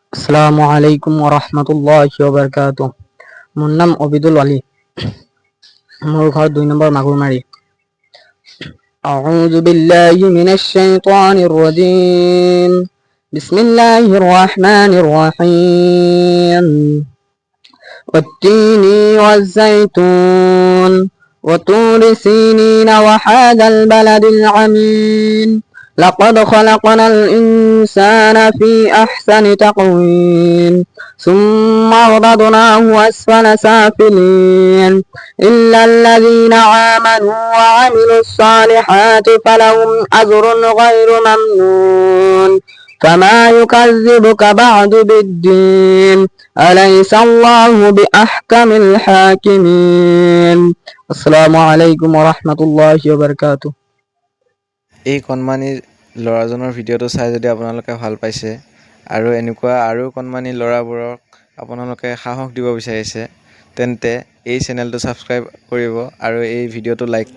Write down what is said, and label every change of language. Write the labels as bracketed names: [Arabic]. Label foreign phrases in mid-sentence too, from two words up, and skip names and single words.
[Arabic] السلام عليكم ورحمة الله وبركاته. [Assamese] মোৰ নাম অবিদুল আলী। মোৰ ঘৰ 2 নম্বৰ মাগুৰমাৰী। [Arabic] أعوذ بالله من الشيطان الرجيم. بسم الله الرحمن الرحيم. والتين والزيتون وطور سينين وهذا البلد العميم لقد خلقنا الإنسان في أحسن تقويم ثم رددناه أسفل سافلين إلا الذين آمنوا وعملوا الصالحات فلهم أجر غير ممنون فما يكذبك بعد بالدين أليس الله بأحكم الحاكمين السلام عليكم ورحمة الله وبركاته। [Assamese] এই কণমানি ল'ৰাজনৰ ভিডিঅ'টো চাই যদি আপোনালোকে ভাল পাইছে আৰু এনেকুৱা আৰু কণমানি ল'ৰাবোৰক আপোনালোকে সাহস দিব বিচাৰিছে তেন্তে এই চেনেলটো ছাবস্ক্ৰাইব কৰিব আৰু এই ভিডিঅ'টো লাইক